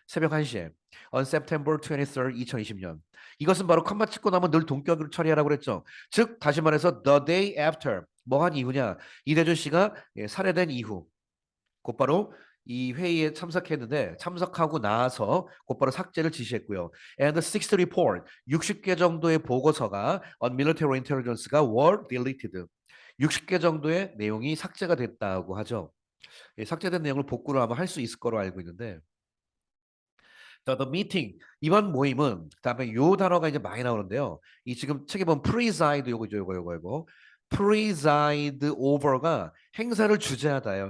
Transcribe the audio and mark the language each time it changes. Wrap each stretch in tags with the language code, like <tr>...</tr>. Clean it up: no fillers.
<ko>새벽 1시에 on September 23rd, 2020년. 이것은 바로 컴마 찍고 나면 늘 동격으로 처리하라고 그랬죠. 즉 다시 말해서</ko> <en>the day after</en> <ko>뭐 한 이후냐 이대준 씨가 살해된 이후 곧바로 이 회의에 참석했는데 참석하고 나서 곧바로 삭제를 지시했고요.</ko> <en>And 60 report,</en> <ko>60개 정도의 보고서가</ko> <en>on military intelligence가 were deleted.</en> <ko>60개 정도의 내용이 삭제가 됐다고 하죠. 예, 삭제된 내용을 복구를 아마 할 수 있을 거로 알고 있는데 the meeting 이번 모임은 그다음에 요 단어가 이제 많이 나오는데요. 이 지금 책에 보면 preside 요거 preside over가 행사를 주재하다예요.</ko>